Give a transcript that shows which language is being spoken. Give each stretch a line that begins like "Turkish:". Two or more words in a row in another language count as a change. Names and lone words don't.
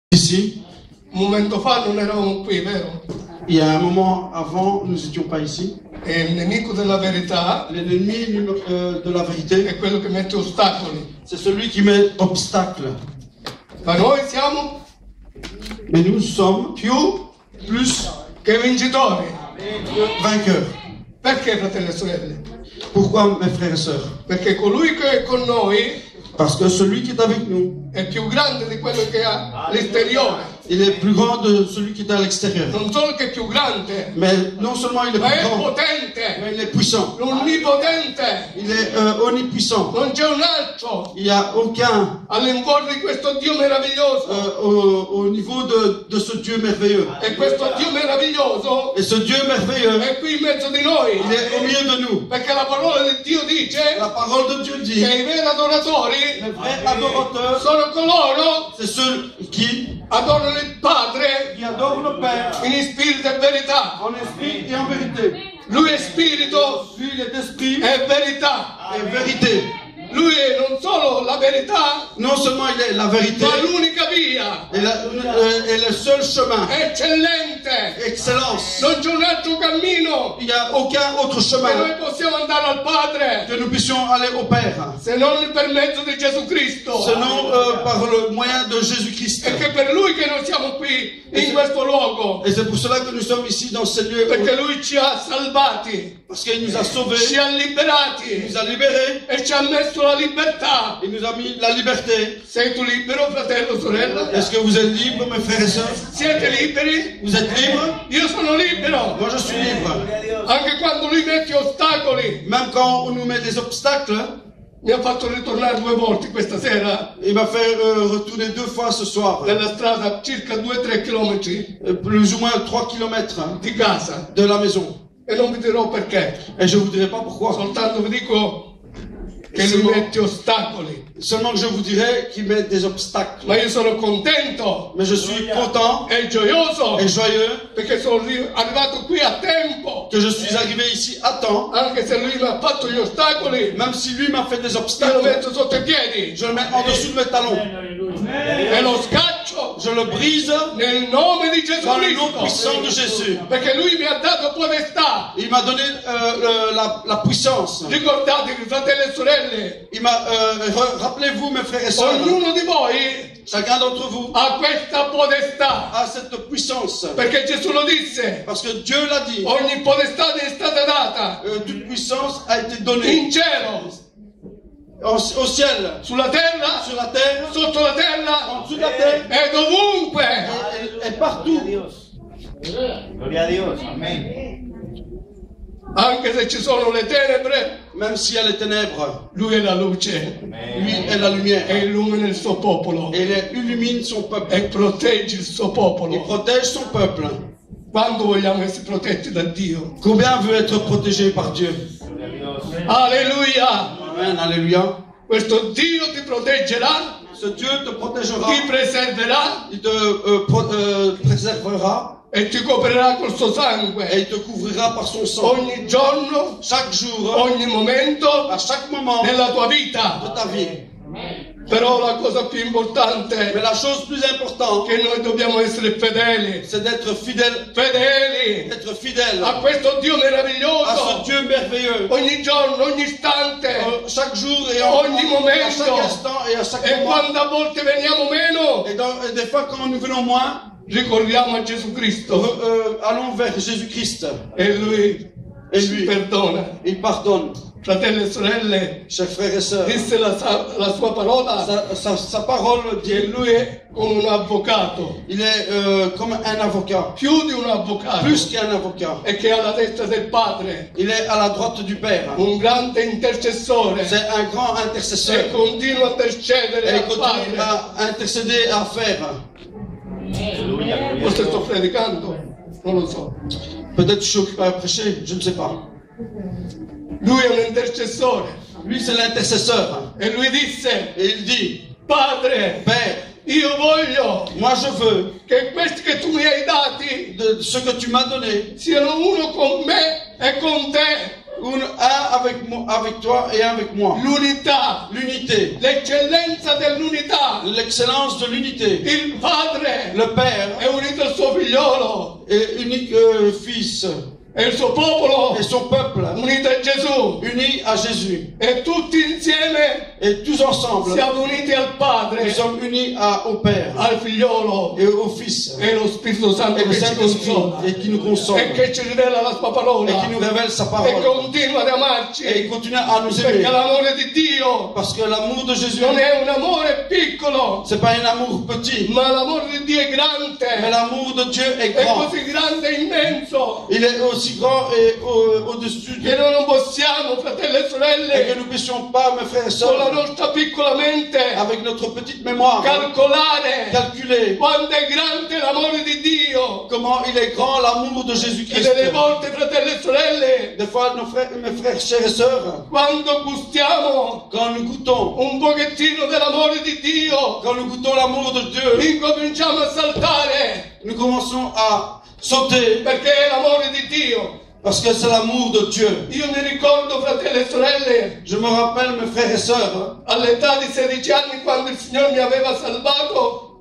French: ici.
Italian: Un momento fa non eravamo qui, vero?
French: Il y a un moment avant, nous n'étions pas ici.
Italian: E il nemico della verità
French: L'ennemi de la vérité,
Italian: è quello che mette ostacoli.
French: c'est celui qui met obstacle.
Italian: Ma noi siamo
French: Mais nous sommes
Italian: più
French: plus
Italian: che vincitori.
French: vainqueurs.
Italian: Perché, fratelli e sorelle?
French: Pourquoi, mes frères et sœurs?
Italian: Perché colui che è con noi
French: Parce que celui qui est avec nous,
Italian: è più grande di quello che ha all'esteriore.
French: il est plus grand de celui qui est à l'extérieur.
Italian: Non solo che è più grande,
French: Mais non seulement il est
Italian: ma
French: plus
Italian: è
French: grand,
Italian: potente,
French: mais il est puissant.
Italian: l'onnipotente.
French: Il est omnipuissant.
Italian: Non c'è un altro
French: Il n'y a aucun
Italian: all'infuori di questo Dio meraviglioso.
French: au niveau de ce Dieu merveilleux.
Italian: E questo Dio meraviglioso
French: Et ce Dieu merveilleux,
Italian: è qui in mezzo di noi.
French: il est au milieu de nous.
Italian: Perché la parola di Dio dice
French: La parole de Dieu dit,
Italian: che i veri adoratori
French: les vrais adorateurs,
Italian: sono coloro
French: c'est ceux qui
Italian: adorano il Padre
French: adorent le Père
Italian: in spirito e verità.
French: en esprit et en vérité.
Italian: Lui è spirito
French: Lui, il est esprit
Italian: e verità.
French: et vérité.
Italian: Lui è non solo la verità,
French: Non seulement il est la vérité,
Italian: ma l'unica via.
French: et le seul chemin,
Italian: Eccellente.
French: excellence.
Italian: Non c'è un altro cammino
French: Il n'y a aucun autre
Italian: che noi
French: chemin
Italian: possiamo andare al Padre
French: que nous puissions aller au Père,
Italian: se non per mezzo di Gesù Cristo.
French: sinon par le moyen de Jésus-Christ.
Italian: È che per Lui che noi siamo qui in questo luogo.
French: Et c'est pour cela que nous sommes ici dans ce lieu,
Italian: Perché Lui ci ha salvati,
French: parce qu'il nous a sauvés,
Italian: ci ha
French: il
Italian: liberati
French: nous a libérés,
Italian: e ci ha messo la libertà.
French: il nous a mis la liberté.
Italian: Sei tu libero, fratello, sorella?
French: Est-ce que vous êtes libres, mes frères et sœurs?
Italian: Siete liberi?
French: Vous êtes libres?
Italian: Io sono libero.
French: Moi, je suis libre.
Italian: Anche quando Lui mette ostacoli.
French: Même quand on nous met des obstacles,
Italian: Mi ha fatto ritornare 2 volte questa sera
French: il m'a fait retourner 2 fois ce soir,
Italian: nella strada, circa 2-3 chilometri
French: plus ou moins 3 kilomètres
Italian: di casa.
French: de la maison.
Italian: E non vi dirò perché.
French: Et je vous dirai pas pourquoi.
Italian: Soltanto vi dico che Lui mette ostacoli.
French: Seulement que je vous dirai qu'il met des obstacles.
Italian: Ma io sono contento
French: Mais je suis content
Italian: e gioioso
French: et joyeux
Italian: perché sono arrivato qui a tempo.
French: que je suis arrivé ici à temps.
Italian: Anche se Lui mi ha fatto gli ostacoli,
French: Même si lui m'a fait des
Italian: io lo
French: obstacles,
Italian: metto sotto i piedi
French: je le mets en dessous de mes talons.
Italian: e lo scaccio
French: Je le brise
Italian: nel nome di Gesù
French: dans le nom
Italian: Cristo.
French: puissant de Jésus.
Italian: Perché Lui mi ha dato potestà.
French: Il m'a donné la puissance.
Italian: Ricordatevi, fratelli e sorelle,
French: Il m'a rappelez-vous, mes frères et sœurs,
Italian: ognuno di voi
French: chacun d'entre vous
Italian: ha questa potestà.
French: a cette puissance.
Italian: Perché Gesù lo disse,
French: Parce que Dieu l'a dit.
Italian: ogni potestà è stata data
French: Toute puissance a été donnée
Italian: in cielo,
French: au ciel,
Italian: sulla terra,
French: sur la terre,
Italian: sotto la terra
French: en dessous de la terre
Italian: e dovunque.
French: et partout.
Spanish: Gloria a Dios, amén.
Italian: Anche se ci sono le tenebre,
French: Même s'il y a les ténèbres,
Italian: Lui è la luce
French: lui est la lumière.
Italian: e illumina il suo popolo
French: Et il illumine son peuple.
Italian: e protegge il suo
French: Il
Italian: popolo.
French: protège son peuple.
Italian: Quando vogliamo essere protetti da Dio?
French: Combien veut être protégé par Dieu?
Spanish: Gloria a Dios.
Italian: Alleluia!
French: Amen, alléluia.
Italian: Questo Dio ti proteggerà,
French: Ce Dieu te protégera,
Italian: ti preserverà
French: il te préservera
Italian: e ti coprirà col suo
French: et
Italian: sangue
French: il te couvrira par son sang.
Italian: ogni giorno,
French: Chaque jour,
Italian: ogni momento
French: à chaque moment
Italian: nella tua
French: de
Italian: vita.
French: ta vie.
Italian: Però la cosa più importante
French: Mais la chose plus importante,
Italian: è che noi dobbiamo essere fedeli,
French: c'est d'être fidèle,
Italian: fedeli
French: d'être fidèle
Italian: a questo Dio
French: à ce
Italian: meraviglioso
French: Dieu merveilleux.
Italian: ogni giorno, ogni istante.
French: Chaque jour et
Italian: Ogni
French: à
Italian: momento.
French: chaque instant et à chaque
Italian: E
French: moment.
Italian: quando a volte veniamo meno,
French: Et des fois, quand nous venons moins,
Italian: ricordiamo a Gesù Cristo
French: allons vers Jésus-Christ.
Italian: e Lui E ci
French: Lui.
Italian: perdona.
French: Il pardonne.
Italian: Fratelli e sorelle,
French: Chers frères et sœurs,
Italian: disse la sua parola
French: sa parole
Italian: che
French: dit
Italian: Lui è come un avvocato,
French: il est comme un avocat,
Italian: più di un avvocato,
French: plus qu'un avocat.
Italian: e che è alla destra del Padre,
French: Il est à la droite du Père.
Italian: un grande intercessore,
French: C'est un grand
Italian: e
French: intercesseur.
Italian: continua a intercedere
French: Et il
Italian: al
French: continue
Italian: Padre.
French: à intercéder, à faire. Alléluia,
Spanish: gloria a
Italian: Forse
Spanish: Dios.
Italian: sto predicando, non lo so.
French: Peut-être je suis occupé à prêcher, je ne sais pas.
Italian: Lui è un intercessore
French: Lui, c'est l'intercesseur.
Italian: e Lui disse,
French: Et il dit,
Italian: Padre,
French: Père,
Italian: io voglio
French: moi je veux
Italian: che questi che tu mi hai dati
French: de ce que tu m'as donné,
Italian: siano uno con me e con te.
French: Un avec toi et un avec moi.
Italian: L'unità,
French: L'unité.
Italian: l'eccellenza dell'unità.
French: L'excellence de l'unité.
Italian: Il Padre
French: Le Père
Italian: è unito al suo figliolo
French: est unique Fils
Italian: e il suo popolo
French: et son peuple
Italian: unito a Gesù.
French: unis à Jésus.
Italian: E tutti insieme
French: Et tous ensemble,
Italian: siamo uniti al
French: nous
Italian: Padre,
French: sommes unis au Père
Italian: al figliolo
French: et au Fils
Italian: e allo Spirito Santo
French: et au
Italian: che ci
French: Saint-Esprit
Italian: consola
French: et qui nous console
Italian: e che ci rivela la sua
French: et
Italian: parola
French: qui nous révèle sa
Italian: e
French: parole
Italian: continua ad
French: et il
Italian: amarci,
French: continue à nous
Italian: perché
French: aimer
Italian: l'amore di Dio
French: parce que l'amour de Jésus
Italian: non è un amore piccolo,
French: c'est pas un amour petit
Italian: ma l'amore di Dio è
French: mais
Italian: grande,
French: l'amour de Dieu est
Italian: è
French: grand.
Italian: così grande e immenso
French: Il est aussi grand et au-dessus
Italian: che noi non possiamo, fratelli e
French: et que
Italian: sorelle,
French: nous ne puissions pas, mes frères et
Italian: con la
French: sœurs,
Italian: nostra piccola mente
French: avec notre petite mémoire,
Italian: calcolare
French: calculer
Italian: quanto è grande l'amore di Dio.
French: comment il est grand l'amour de
Italian: E
French: Jésus-Christ.
Italian: delle volte, fratelli e sorelle,
French: Des fois, mes frères, chers et sœurs,
Italian: quando gustiamo
French: quand nous goûtons,
Italian: un pochettino dell'amore di Dio,
French: quand nous goûtons l'amour de Dieu,
Italian: incominciamo a saltare,
French: nous commençons à sauter
Italian: perché è l'amore di Dio.
French: parce que c'est l'amour de Dieu.
Italian: Io mi ricordo, fratelli e sorelle,
French: Je me rappelle, mes frères et sœurs,
Italian: all'età di 16 anni, quando il Signore mi aveva salvato